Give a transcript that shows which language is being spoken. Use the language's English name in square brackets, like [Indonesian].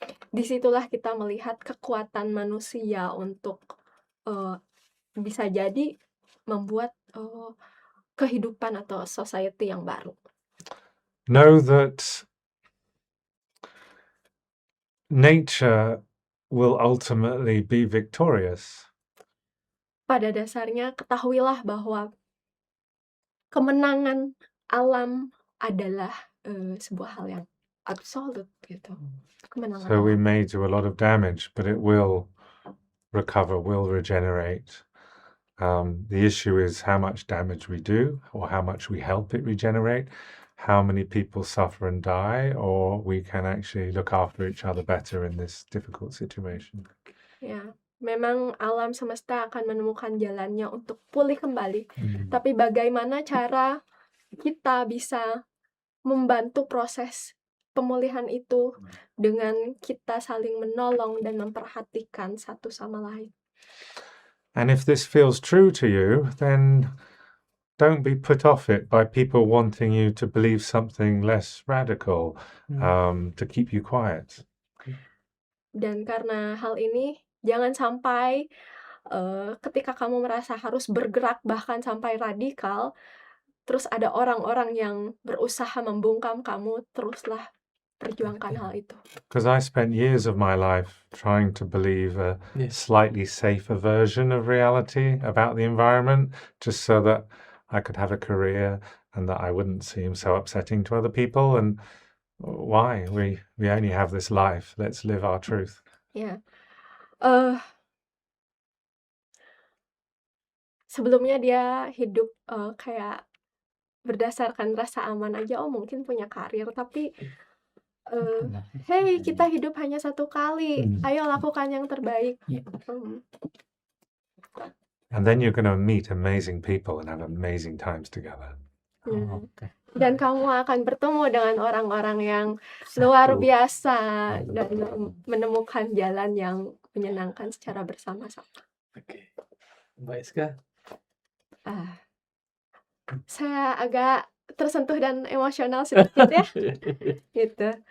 [Indonesian] Disitulah kita melihat kekuatan manusia untuk bisa jadi membuat kehidupan atau society yang baru. [English] Know that nature will ultimately be victorious. [Indonesian] Pada dasarnya ketahuilah bahwa kemenangan alam adalah sebuah hal yang absolut gitu. Kemenangan [English] So we [Indonesian] alam. [English] may do a lot of damage, but it will recover, will regenerate. The issue is how much damage we do or how much we help it regenerate, how many people suffer and die, or we can actually look after each other better in this difficult situation. [Indonesian] Ya, memang alam semesta akan menemukan jalannya untuk pulih kembali. Hmm. Tapi bagaimana cara kita bisa membantu proses pemulihan itu dengan kita saling menolong dan memperhatikan satu sama lain. [English] And if this feels true to you, then don't be put off it by people wanting you to believe something less radical, to keep you quiet. [Indonesian] Dan karena hal ini, jangan sampai ketika kamu merasa harus bergerak bahkan sampai radikal, terus ada orang-orang yang berusaha membungkam kamu, teruslah perjuangkan hal itu. [English] Because I spent years of my life trying to believe a Yes. slightly safer version of reality about the environment, just so that I could have a career and that I wouldn't seem so upsetting to other people. And why? We only have this life. Let's live our truth. [Indonesian] Ya, sebelumnya dia hidup kayak berdasarkan rasa aman aja. Oh, mungkin punya karir, tapi hey, kita hidup hanya satu kali. Ayo lakukan yang terbaik. Ya. [English] And then you're going to meet amazing people and have amazing times together. [Indonesian] Oh, oke. Dan kamu akan bertemu dengan orang-orang yang luar Satu. biasa dan menemukan jalan yang menyenangkan secara bersama-sama. Oke. Baik sekali. Saya agak tersentuh dan emosional sedikit ya, gitu.